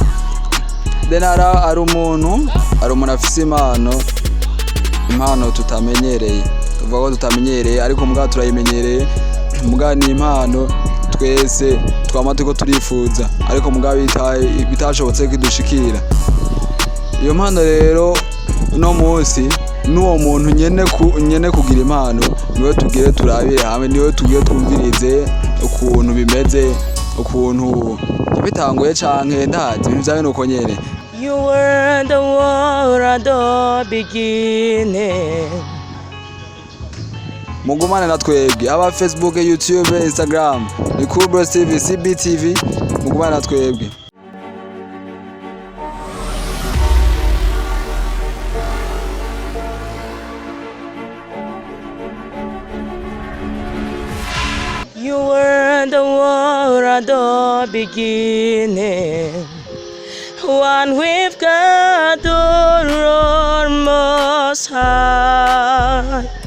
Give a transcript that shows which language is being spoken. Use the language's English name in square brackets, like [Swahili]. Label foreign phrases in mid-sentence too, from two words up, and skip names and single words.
[Rundi] Then ari umuntu afise impano tutamenyereye, tuvuga ko tutamenyereye ariko mbwa turayimenyereye, mbwa ni impano twese twama turiko turifuza ariko mbwa bitashobotse kidushikira. Iyo mpano rero no munsi n'uwo muntu nyene kugira impano niwe tugire turabire hamwe, niwe tugire twumvirize ukuntu bimeze, ukuntu bitanguye canke ndazi ibintu vyawe nuko nyene. [English] You were the world at the beginning. [Rundi] Mugumane na twebwe aba Facebook, YouTube, Instagram, ni Cool Bros TV, CBTV, mugumane na twebwe. [English] You were the world at the beginning, one with God the Lord Most High.